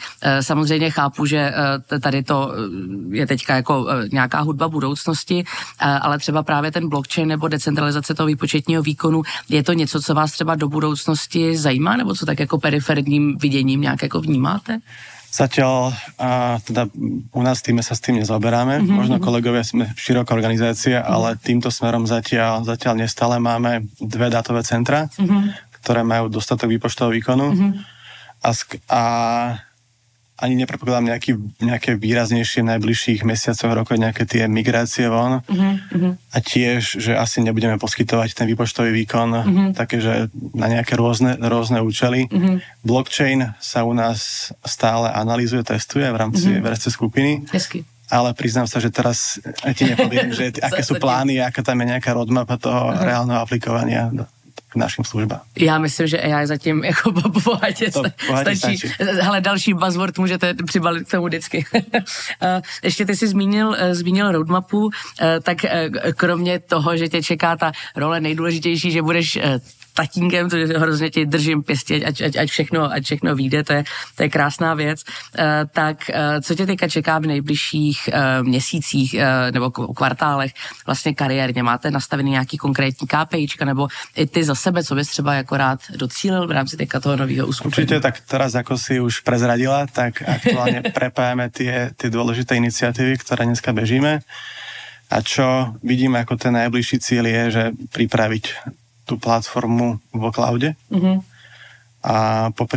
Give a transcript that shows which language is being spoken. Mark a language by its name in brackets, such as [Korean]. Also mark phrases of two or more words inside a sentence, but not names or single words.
[Czech] Samozřejmě chápu, že tady to je teďka jako nějaká hudba budoucnosti, ale třeba právě ten blockchain nebo decentralizace toho výpočetního výkonu, je to něco, co vás třeba do budoucnosti zajímá, nebo co tak jako periferním viděním nějak jako vnímáte? [Slovak] Zatiaľ, teda u nás v týme sa s tým nezaoberáme, možno kolegovia sme široká organizácia, ale týmto smerom zatiaľ nestále máme 2 dátové centra, ktoré majú dostatok výpočtového výkonu a ani nepredpokladám nejaké výraznejšie v najbližších mesiacoch, rokoch, nejaké tie migrácie von. A tiež, že asi nebudeme poskytovať ten výpočtový výkon také, že na nejaké rôzne účely. Blockchain sa u nás stále analýzuje, testuje v rámci vedúcej skupiny. [Czech] Hezky. [Slovak] Ale priznám sa, že teraz ti nepoviem, že aké sú plány, aká tam je nejaká roadmapa toho reálneho aplikovania k našim službám. [Czech] Já myslím, že AI zatím jako bohatě stačí. Hele, další buzzword můžete přibalit k tomu vždycky. Ještě ty jsi zmínil roadmapu, tak kromě toho, že tě čeká ta role nejdůležitější, že budeš tatínkem, to hrozně ti držím pěstě, ať všechno vyjde, to je krásná věc. Tak co tě teďka čeká v nejbližších měsících nebo kvartálech vlastně kariérně? Máte nastavený nějaký konkrétní KPIčka nebo i ty za sebe, co bys třeba jako rád docílil v rámci teďka toho nového uskupení? [Slovak] Určite, tak teraz, ako si už prezradila, tak aktuálne prepájame tie dôležité iniciatívy, ktoré dneska bežíme. A čo vidíme ako ten najbližší cieľ je, že pripraviť tú platformu vo cloude a popri